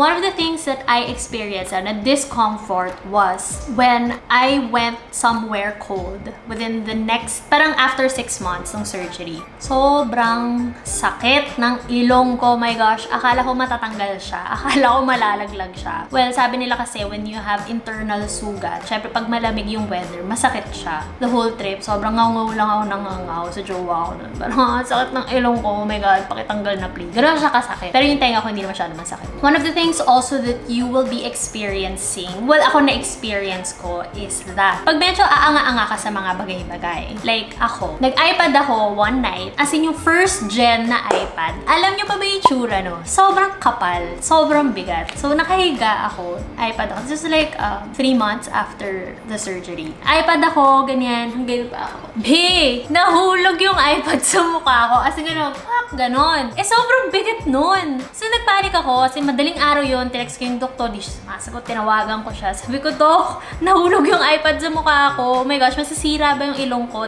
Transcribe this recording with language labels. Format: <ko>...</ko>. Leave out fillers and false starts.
<en>One of the things that I experienced na discomfort was when I went somewhere cold within the next,</en> <tl>parang after</tl> <en>6 months ng surgery.</en> <tl>Sobrang sakit ng ilong ko. My gosh, akala ko matatanggal siya. Akala ko malalaglag siya. Well, sabi nila kasi</tl> <en>when you have internal</en> <tl>sugat, syempre pag malamig yung weather, masakit siya. The whole trip, sobrang ngangaw lang ako ng ngangaw sa jowa ko nun. Parang sakit ng ilong ko.</tl> <en>Oh my God,</en> <tl>pakitanggal na</tl> <en>please.</en> <tl>Ganun siya kasakit. Pero yung tenga ko hindi masyado masakit.</tl> <en>One of the things also that you will be experiencing,</en> <tl>well, ako na-experience ko is that pag medyo aanga-anga ka sa mga bagay-bagay. Like ako, nag-iPad ako</tl> <en>one night,</en> <tl>as in yung first gen na iPad. Alam nyo pa ba yung tsura, no? Sobrang kapal, sobrang bigat. So, nakahiga ako, iPad ako.</tl> <en>This is like 3 months after the surgery.</en> <tl>iPad ako, ganyan, hanggang pa ako. Nahulog yung iPad sa mukha ko. As in, ganon. Sobrang bigat nun. So, nagpanik ako, kasi madaling araw yun, tinext ko yung doktor, di siya sumasagot, tinawagan ko siya. Sabi ko, Dok, nahulog yung iPad sa mukha ko. Oh my gosh, masisira ba yung ilong ko?</tl>